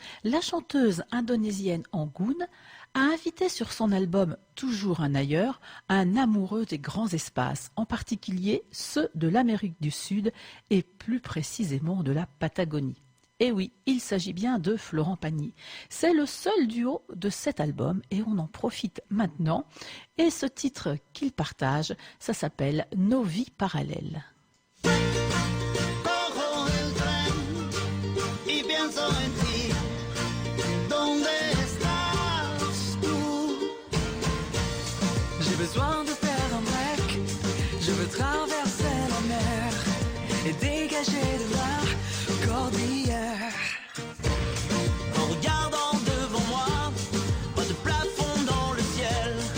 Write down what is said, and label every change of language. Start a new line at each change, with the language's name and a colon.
French: La chanteuse indonésienne Anggun a invité sur son album Toujours un ailleurs un amoureux des grands espaces, en particulier ceux de l'Amérique du Sud et plus précisément de la Patagonie. Et oui, il s'agit bien de Florent Pagny. C'est le seul duo de cet album et on en profite maintenant. Et ce titre qu'ils partagent, ça s'appelle Nos vies parallèles.
Spanish: Cojo el tren y pienso en ti. ¿Dónde estás tú?
French: J'ai besoin de faire un break. Je veux traverser la mer et dégager de la cordillère. En regardant devant moi, pas de plafond dans le ciel.